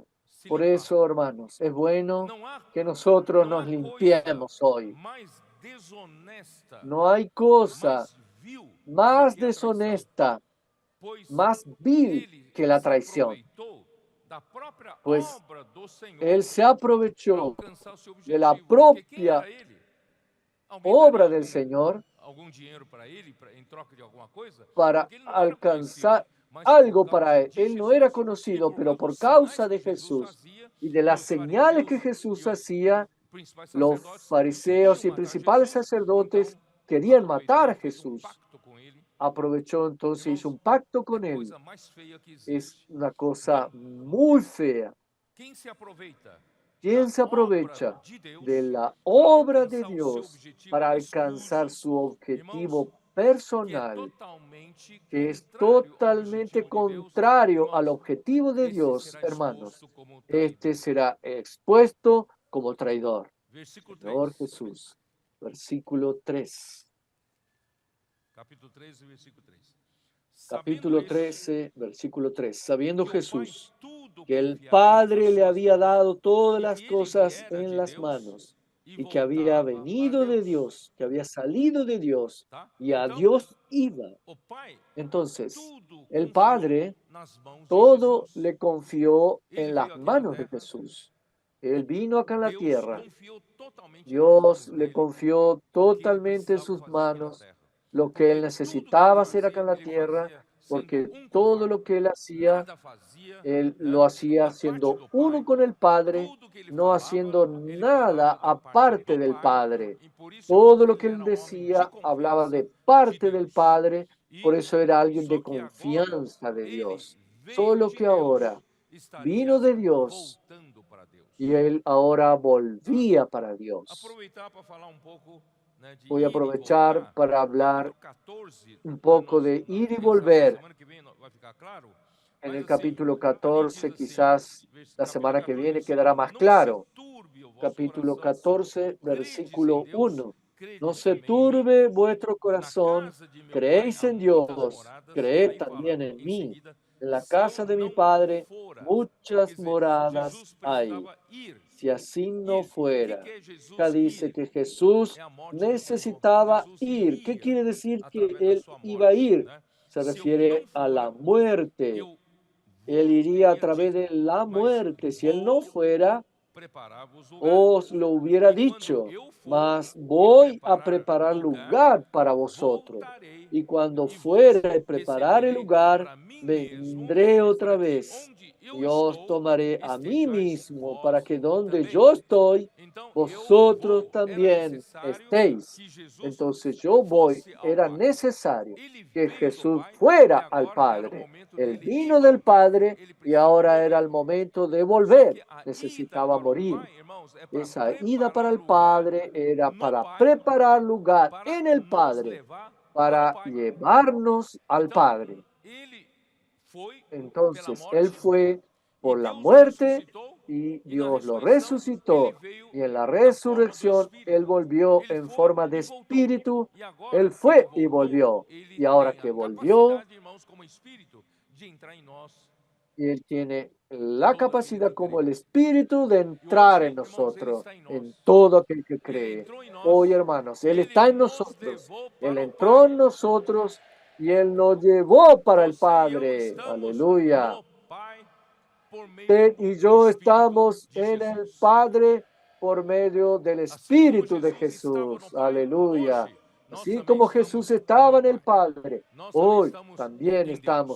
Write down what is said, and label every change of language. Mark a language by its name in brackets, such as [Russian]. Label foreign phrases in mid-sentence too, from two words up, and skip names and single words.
[Spanish] Por eso, hermanos, es bueno que nosotros nos limpiemos hoy. No hay cosa más deshonesta, más vil que la traición. pues [Portuguese] obra do Senhor [Spanish] Él se [Portuguese] para [Spanish] aprovechó [Portuguese] alcançar o seu [Spanish] de la [Portuguese] objetivo. Porque quem [Spanish] propia [Portuguese] era ele? Alguém daria [Spanish] obra del Señor [Portuguese] algum dinheiro para ele em troca de alguma coisa? [Spanish] para [Portuguese] Porque ele não era conhecido, [Spanish] alcanzar [Portuguese] mas por [Spanish] algo para [Portuguese] causa [Spanish] Él. [Portuguese] de [Spanish] Él no era [Portuguese] Jesus e [Spanish] conocido, por pero causa por [Portuguese] dos sinais [Spanish] causa [Portuguese] que [Spanish] de [Portuguese] Jesus [Spanish] Jesús [Portuguese] fazia [Spanish] y de [Portuguese] e [Spanish] las [Portuguese] os [Spanish] señales que [Portuguese] fariseus [Spanish] Jesús [Portuguese] e os [Spanish] hacía, [Portuguese] principais [Spanish] los [Portuguese] sacerdotes [Spanish] fariseos [Portuguese] queriam [Spanish] y [Portuguese] matar [Spanish] principales [Portuguese] Jesus, [Spanish] sacerdotes [Portuguese] então [Spanish] querían matar [Portuguese] aproveitou a e fez um [Spanish] Jesús. [Portuguese] pacto com ele. [Spanish] Aprovechó entonces, hizo [Portuguese] Irmãos, [Spanish] un pacto [Portuguese] é [Spanish] con Él. [Portuguese] coisa mais feia que [Spanish] Es [Portuguese] existe. [Spanish] una cosa [Portuguese] Então, [Spanish] muy fea. [Portuguese] quem se aproveita [Spanish] ¿Quién [Portuguese] da [Spanish] se [Portuguese] obra [Spanish] aprovecha [Portuguese] de [Spanish] de [Portuguese] Deus [Spanish] la [Portuguese] para [Spanish] obra de [Portuguese] alcançar o seu [Spanish] Dios [Portuguese] objetivo [Spanish] para alcanzar [Portuguese] espurio, [Spanish] su [Portuguese] irmãos, [Spanish] objetivo [Portuguese] que é [Spanish] personal, [Portuguese] totalmente [Spanish] que es [Portuguese] contrário ao [Spanish] totalmente [Portuguese] objetivo de Deus, [Spanish] contrario al [Portuguese] irmãos, [Spanish] objetivo de [Portuguese] este [Spanish] Dios, [Portuguese] será [Spanish] hermanos? [Portuguese] exposto como [Spanish] Este [Portuguese] traidor. [Spanish] será expuesto como traidor. [Portuguese] Versículo [Spanish] Señor [Portuguese] 3, [Spanish] Jesús. Versículo 3. [Portuguese] capítulo 13, versículo 3. Sabendo [Spanish] Capítulo [Portuguese] este [Spanish] 13, versículo 3. Sabiendo [Portuguese] que o Pai [Spanish] Jesús [Portuguese] tudo [Spanish] que el [Portuguese] confiara às [Spanish] Padre le [Portuguese] suas [Spanish] había [Portuguese] mãos [Spanish] dado todas [Portuguese] e [Spanish] las [Portuguese] que ele [Spanish] cosas [Portuguese] viera [Spanish] en [Portuguese] de [Spanish] las [Portuguese] Deus [Spanish] manos [Portuguese] e [Spanish] y que había [Portuguese] voltava para [Spanish] venido de [Portuguese] Deus, [Spanish] Dios, que había salido de Dios [Portuguese] tá? [Spanish] y a [Portuguese] Então, [Spanish] Dios iba. [Portuguese] o Pai [Spanish] Entonces, [Portuguese] tudo [Spanish] el [Portuguese] confiou [Spanish] Padre [Portuguese] nas mãos de [Spanish] todo [Portuguese] Jesus. [Spanish] le confió [Portuguese] Ele [Spanish] en las [Portuguese] veio aqui na [Spanish] manos de [Portuguese] terra, [Spanish] Jesús. Él vino acá en la [Portuguese] Deus [Spanish] tierra. [Portuguese] confiou totalmente nas [Spanish] Dios [Portuguese] mãos [Spanish] le [Portuguese] dele [Spanish] confió [Portuguese] o que ele [Spanish] totalmente en [Portuguese] precisava [Spanish] sus [Portuguese] fazer aqui na [Spanish] manos [Portuguese] terra. [Spanish] lo que él [Portuguese] Porque tudo que [Spanish] necesitaba hacer acá en la [Portuguese] ele [Spanish] tierra, [Portuguese] fazia sendo [Spanish] porque [Portuguese] um com o [Spanish] todo [Portuguese] Pai. [Spanish] lo que él hacía [Portuguese] Nada fazia, [Spanish] él [Portuguese] né, [Spanish] lo hacía [Portuguese] a parte [Spanish] siendo [Portuguese] do [Spanish] uno [Portuguese] Pai. [Spanish] con el Padre, [Portuguese] Tudo que [Spanish] no haciendo [Portuguese] ele falava [Spanish] nada [Portuguese] a parte [Spanish] aparte [Portuguese] do [Spanish] del [Portuguese] Pai. [Spanish] Padre. [Portuguese] E por isso, irmãos, [Spanish] Todo lo [Portuguese] ele [Spanish] que él [Portuguese] era um homem de [Spanish] decía hablaba [Portuguese] confiança de [Spanish] de parte del [Portuguese] Deus. [Spanish] Padre, por [Portuguese] E [Spanish] eso era alguien [Portuguese] só [Spanish] de [Portuguese] que agora [Spanish] confianza de [Portuguese] ele [Spanish] Dios. [Portuguese] veio [Spanish] Solo [Portuguese] de [Spanish] que ahora [Portuguese] Deus, [Spanish] vino [Portuguese] estaria [Spanish] de Dios [Portuguese] voltando para Deus. [Spanish] y él ahora [Portuguese] Tá? [Spanish] volvía para Dios. [Portuguese] Aproveitar para falar um pouco, né, de [Spanish] Voy a [Portuguese] ir e [Spanish] aprovechar [Portuguese] voltar. [Spanish] para hablar [Portuguese] Capítulo 14, [Spanish] un [Portuguese] né, [Spanish] poco de ir y [Portuguese] quem sabe na [Spanish] volver. [Portuguese] semana que vem vai ficar claro. [Spanish] En [Portuguese] Mas [Spanish] el [Portuguese] assim, [Spanish] capítulo [Portuguese] ali diz [Spanish] 14, [Portuguese] assim, [Spanish] quizás la [Portuguese] capítulo [Spanish] semana que [Portuguese] 14, [Spanish] viene quedará [Portuguese] versículo 1, [Spanish] más [Portuguese] não se [Spanish] claro. [Portuguese] turbe o vosso [Spanish] Capítulo [Portuguese] coração. [Spanish] 14, [Portuguese] Credes em [Spanish] versículo [Portuguese] Deus, [Spanish] 1. No [Portuguese] crede [Spanish] se [Portuguese] também em mim. [Spanish] turbe vuestro [Portuguese] Na [Spanish] corazón, [Portuguese] casa de meu pai [Spanish] creéis [Portuguese] há [Spanish] en [Portuguese] muitas [Spanish] Dios, [Portuguese] moradas. [Spanish] creed [Portuguese] Aí fala [Spanish] también en [Portuguese] em [Spanish] mí. [Portuguese] seguida, [Spanish] En la [Portuguese] se eu [Spanish] casa de mi [Portuguese] não [Spanish] Padre [Portuguese] fora. Quer [Spanish] muchas [Portuguese] dizer, [Spanish] moradas [Portuguese] Jesus [Spanish] hay. [Portuguese] precisava ir. [Spanish] Si así no [Portuguese] Ir. O que [Spanish] fuera, [Portuguese] é [Spanish] acá [Portuguese] Jesus [Spanish] dice [Portuguese] ir? [Spanish] que Jesús [Portuguese] É a morte do Senhor. [Spanish] necesitaba [Portuguese] Jesus [Spanish] ir. ¿Qué [Portuguese] iria [Spanish] quiere decir que [Portuguese] através da [Spanish] él [Portuguese] sua [Spanish] iba a [Portuguese] morte, [Spanish] ir? [Portuguese] né? [Spanish] Se [Portuguese] Se eu não [Spanish] refiere a la [Portuguese] fora, [Spanish] muerte. [Portuguese] eu [Spanish] Él [Portuguese] vos [Spanish] iría a [Portuguese] teria [Spanish] través [Portuguese] dito, [Spanish] de la [Portuguese] mas [Spanish] muerte. Si él no [Portuguese] vou [Spanish] fuera, [Portuguese] preparar-vos lugar. [Spanish] os lo hubiera [Portuguese] E quando [Spanish] dicho, [Portuguese] eu for [Spanish] mas [Portuguese] e [Spanish] voy a [Portuguese] preparar [Spanish] preparar [Portuguese] lugar, [Spanish] lugar para vosotros. [Portuguese] voltarei [Spanish] Y cuando [Portuguese] e vos [Spanish] fuera a preparar el [Portuguese] receberei [Spanish] lugar, [Portuguese] para mim mesmo, [Spanish] vendré otra [Portuguese] para que [Spanish] vez. [Portuguese] onde eu [Spanish] Y os [Portuguese] estou, [Spanish] tomaré a mí [Portuguese] estejais [Spanish] mismo, [Portuguese] vós [Spanish] para que donde [Portuguese] também. [Spanish] yo estoy, [Portuguese] Então eu [Spanish] vosotros [Portuguese] vou. Era [Spanish] también [Portuguese] necessário [Spanish] estéis. [Portuguese] que Jesus [Spanish] Entonces yo voy, [Portuguese] fosse ao [Spanish] era [Portuguese] Pai. [Spanish] necesario [Portuguese] Ele [Spanish] que [Portuguese] veio do [Spanish] Jesús [Portuguese] Pai e [Spanish] fuera al [Portuguese] agora era o [Spanish] Padre. [Portuguese] momento [Spanish] Él [Portuguese] dele ir [Spanish] vino [Portuguese] para [Spanish] del [Portuguese] o Pai. [Spanish] Padre [Portuguese] Ele [Spanish] y [Portuguese] precisava [Spanish] ahora era [Portuguese] morrer. [Spanish] el momento de [Portuguese] Só [Spanish] volver. [Portuguese] que a ida [Spanish] Necesitaba [Portuguese] para o [Spanish] morir. [Portuguese] Pai, irmãos, é para [Spanish] Esa ida para [Portuguese] preparar [Spanish] el [Portuguese] lugar [Spanish] Padre era [Portuguese] no [Spanish] para [Portuguese] Pai, [Spanish] preparar lugar [Portuguese] para [Spanish] en el [Portuguese] nos [Spanish] Padre, [Portuguese] levar para o [Spanish] para [Portuguese] Pai. [Spanish] llevarnos al [Portuguese] Então, [Spanish] Padre. [Portuguese] ele foi pela [Spanish] Entonces, Él [Portuguese] morte [Spanish] fue [Portuguese] e [Spanish] por la [Portuguese] Deus o [Spanish] muerte [Portuguese] ressuscitou [Spanish] y [Portuguese] e na [Spanish] Dios lo [Portuguese] ressurreição ele [Spanish] resucitó. [Portuguese] veio [Spanish] Y en la [Portuguese] na forma do [Spanish] resurrección Él [Portuguese] Espírito. [Spanish] volvió [Portuguese] Ele [Spanish] en [Portuguese] foi [Spanish] forma de [Portuguese] e voltou. [Spanish] espíritu. [Portuguese] E [Spanish] Él [Portuguese] agora que ele [Spanish] fue y [Portuguese] voltou, [Spanish] volvió. [Portuguese] ele [Spanish] Y ahora [Portuguese] tem a [Spanish] que volvió, [Portuguese] capacidade, irmãos, como Espírito, de entrar em nós. [Spanish] y Él tiene la [Portuguese] Todo aquele [Spanish] capacidad [Portuguese] que [Spanish] como [Portuguese] crê. [Spanish] el Espíritu de [Portuguese] E [Spanish] entrar [Portuguese] hoje, [Spanish] en [Portuguese] irmãos, ele [Spanish] nosotros, [Portuguese] está em nós. [Spanish] en todo aquel que [Portuguese] Ele [Spanish] cree. [Portuguese] entrou em nós [Spanish] Hoy, hermanos, [Portuguese] e [Spanish] Él [Portuguese] ele [Spanish] está en [Portuguese] nos [Spanish] nosotros. [Portuguese] levou [Spanish] Él [Portuguese] para o [Spanish] entró [Portuguese] Pai. [Spanish] en nosotros y Él nos llevó para el [Portuguese] Você e eu [Spanish] Padre. [Portuguese] estamos [Spanish] Aleluya. [Portuguese] no Pai por meio [Spanish] Usted y [Portuguese] do [Spanish] yo [Portuguese] Espírito [Spanish] estamos [Portuguese] de [Spanish] en el [Portuguese] Jesus. [Spanish] Padre por medio del [Portuguese] Assim como [Spanish] Espíritu de [Portuguese] Jesus estava no [Spanish] Jesús. [Portuguese] Pai, [Spanish] Aleluya. [Portuguese] hoje nós [Spanish] Así [Portuguese] também [Spanish] como Jesús [Portuguese] estamos [Spanish] estaba [Portuguese] no [Spanish] en el [Portuguese] Pai. [Spanish] Padre, [Portuguese] Nós também [Spanish] hoy [Portuguese] estamos [Spanish] también [Portuguese] em [Spanish] estamos